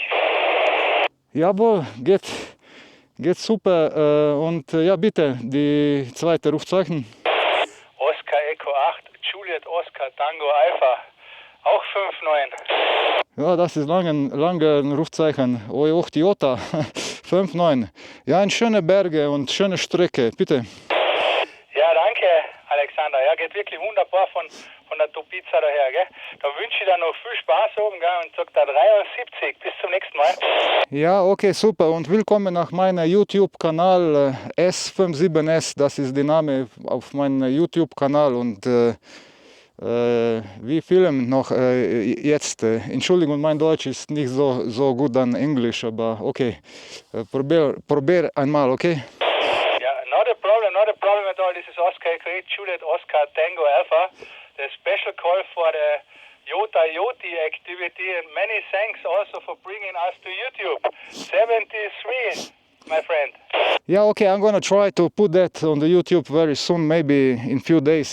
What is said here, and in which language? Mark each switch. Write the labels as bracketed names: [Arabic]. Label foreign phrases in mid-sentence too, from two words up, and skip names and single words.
[German] Jawohl, geht super. Und ja, bitte, die zweite Rufzeichen. Oskar Eko 8, Juliet Oskar Tango Alpha, auch 5-9. Ja, das ist lange Rufzeichen. Oi, 8 Jota, 5-9. Ja, in schöne Berge und schöne Strecke, bitte. Ja, danke Alexander. Ja, geht wirklich wunderbar von der Topica daher, gell? Dann wünsche ich dir noch viel Spaß oben, gell? Und sag da 73. Bis zum nächsten Mal. Ja, okay, super. Und willkommen nach meinem YouTube-Kanal S57S. Das ist der Name auf meinem YouTube-Kanal. Und wir filmen noch jetzt. Entschuldigung, mein Deutsch ist nicht so gut an Englisch, aber okay. Probier einmal, okay? Ja, [English] not a problem at all. This is Oskar Eko 8, Juliet Oskar Tango Alpha. The special call for the Yota Yoti activity, and many thanks also for bringing us to YouTube. 73, my friend. Yeah, okay, I'm gonna try to put that on the YouTube very soon, maybe in few days.